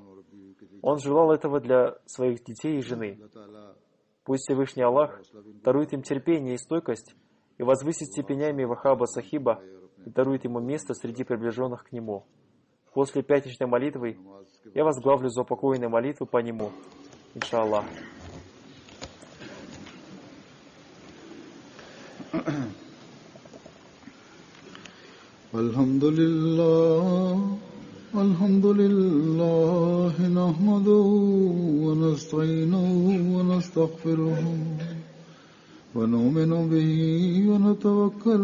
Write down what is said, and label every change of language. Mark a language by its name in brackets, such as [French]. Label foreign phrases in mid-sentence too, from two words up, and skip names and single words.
[Russian] Он желал этого для своих детей и жены. Пусть Всевышний Аллах дарует им терпение и стойкость и возвысит степенями Вахаба Сахиба и дарует ему место среди приближенных к нему. После пятничной молитвы я возглавлю заупокойные молитвы по нему. Иншаллах. [Arabic] الحمد لله نحمده ونستعينه ونستغفره ونؤمن به ونتوكل